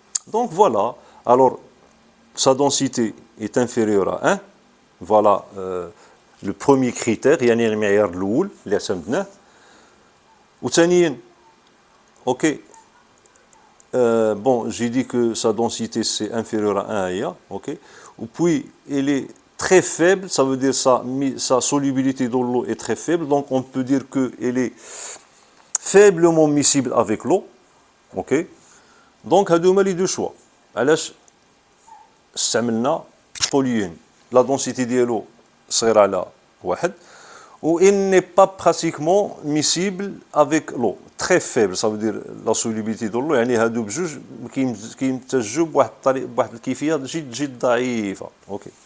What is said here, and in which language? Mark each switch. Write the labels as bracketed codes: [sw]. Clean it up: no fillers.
[fr] Donc voilà, alors sa densité est inférieure à 1. Voilà le premier critère, [ar] يعني المعيار الأول اللي اعتمدناه. وثانيا [fr] ok, bon, j'ai dit que sa densité c'est inférieur à 1 à ok. Et puis elle est très faible, ça veut dire sa solubilité dans l'eau est très faible, donc on peut dire qu'elle est faiblement miscible avec l'eau, ok. [ar] Donc هادوما لي دو شوا. علاش استعملنا toluène. La densité ديالو صغيرة على 1. [fr] Où il n'est pas pratiquement miscible avec l'eau, très faible, ça veut dire la solubilité de l'eau, [ar] يعني هادو بجوج كيمتزجوا بواحد الكيفية جد ضعيفة. [fr] OK.